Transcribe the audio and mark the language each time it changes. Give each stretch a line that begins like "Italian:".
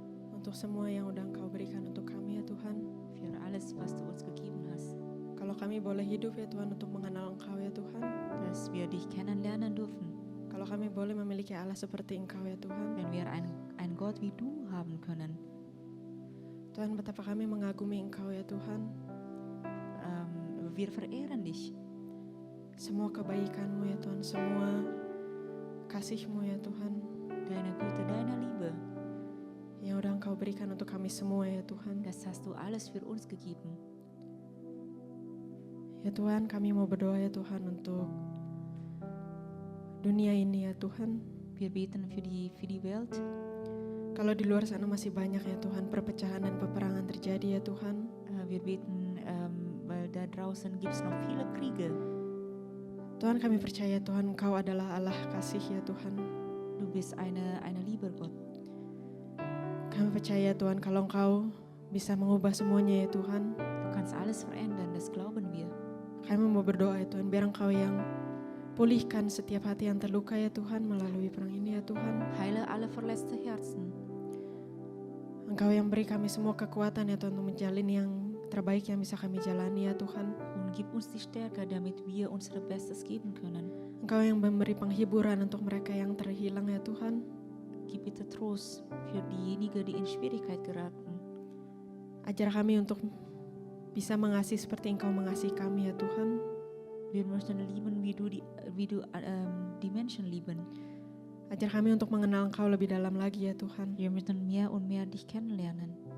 Indonesian: untuk semua yang udah Engkau berikan untuk kami ya Tuhan.
German: für alles, was du uns gegeben hast,
Indonesian: Kalau kami boleh hidup ya Tuhan untuk mengenal Engkau ya Tuhan.
German: dass wir dich kennenlernen dürfen.
Indonesian: Kalau kami boleh memiliki Allah seperti Engkau ya Tuhan.
German: Wenn wir einen Gott wie du haben können.
Indonesian: Tuhan, betapa kami mengagumi Engkau ya Tuhan.
German: Wir verehren dich.
Indonesian: Semua kebaikan-Mu ya Tuhan, semua kasih-Mu ya Tuhan,
German: Deine Güte, deine Liebe,
Indonesian: yang udah Engkau berikan untuk kami semua ya Tuhan.
German: das hast du alles für uns gegeben.
Indonesian: Ya Tuhan, kami mau berdoa ya Tuhan untuk dunia ini ya Tuhan.
German: Wir beten für die Welt.
Indonesian: Kalau di luar sana masih banyak ya Tuhan perpecahan dan peperangan terjadi ya Tuhan.
German: Wir beten, weil da draußen gibt es noch viele Kriege.
Indonesian: Tuhan, kami percaya Tuhan Engkau adalah Allah kasih ya Tuhan.
German: Du bist eine lieber Gott.
Indonesian: Kami percaya Tuhan kalau Engkau bisa mengubah semuanya ya Tuhan.
German: Du kannst alles verändern, das glauben wir.
Indonesian: Kami mau berdoa ya Tuhan, biar Engkau yang pulihkan setiap hati yang terluka ya Tuhan melalui perang ini ya Tuhan.
German: Heile alle verletzte Herzen.
Indonesian: Engkau yang beri kami semua kekuatan ya Tuhan untuk menjalin yang terbaik yang bisa kami jalani ya Tuhan.
German: Und gib uns die Stärke, damit wir unsere Bestes geben können.
Indonesian: Engkau yang memberi penghiburan untuk mereka yang terhilang ya Tuhan.
German: Gib bitte Trost für diejenigen, die in Schwierigkeit geraten.
Indonesian: Ajar kami untuk bisa mengasihi seperti Engkau mengasihi kami ya Tuhan.
German: Wir möchten lieben, wie du die Menschen lieben.
Indonesian: Ajar kami untuk mengenal Engkau lebih dalam lagi ya Tuhan.
German: Wir möchten mehr und mehr dich kennenlernen.